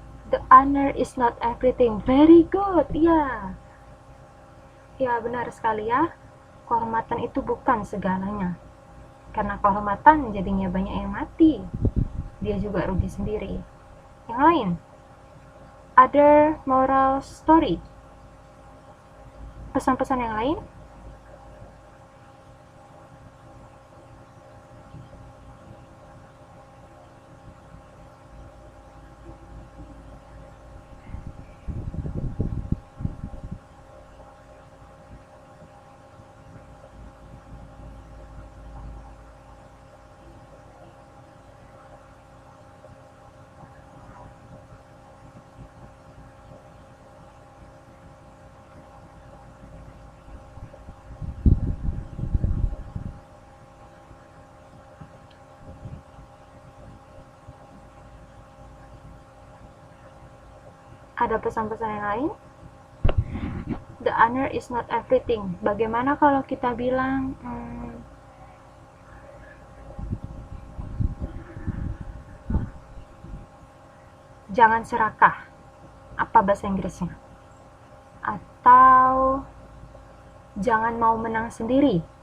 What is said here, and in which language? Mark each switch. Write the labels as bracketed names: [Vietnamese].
[English] The honor is not everything. Very good. [Indonesian] Ya. Ya, benar sekali ya. Kehormatan itu bukan segalanya. Karena kehormatan jadinya banyak yang mati. Dia juga rugi sendiri. Yang lain? [English] Other moral story. [Indonesian] Pesan-pesan yang lain? Ada pesan-pesan yang lain? [English] The honor is not everything. [Indonesian] Bagaimana kalau kita bilang jangan serakah? Apa bahasa Inggrisnya? Atau jangan mau menang sendiri?